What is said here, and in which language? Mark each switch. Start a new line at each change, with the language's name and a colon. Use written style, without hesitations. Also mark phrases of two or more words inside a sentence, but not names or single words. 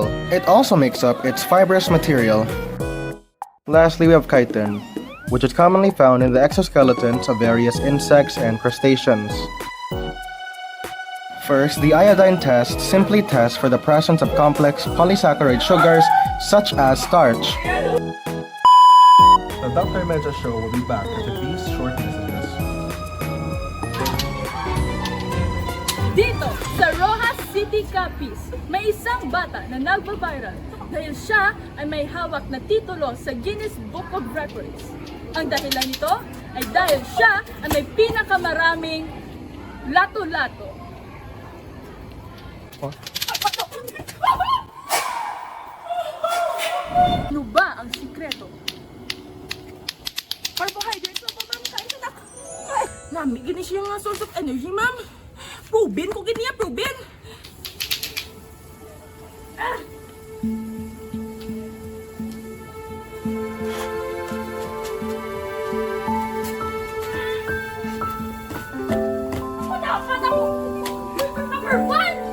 English: It also makes up its fibrous material. Lastly, we have chitin, which is commonly found in the exoskeletons of various insects and crustaceans. First, the iodine test simply tests for the presence of complex polysaccharide sugars such as starch. The Dr. Medyas Show will be back after these short messages.
Filipino: Dito sa Rojas City, Capiz, may isang bata na nagbabiral dahil siya ay may hawak na titulo sa Guinness Book of Records. Ang dahilan nito ay dahil siya ay may pinakamaraming lato-lato. Ano ba ang sikreto? Carbohydrates na po, ma'am. Kain na.
Hiligaynon: Nami, gini siya nga
English: source of energy,
Hiligaynon: ma'am. Proven ko giniya, proven. Number 1!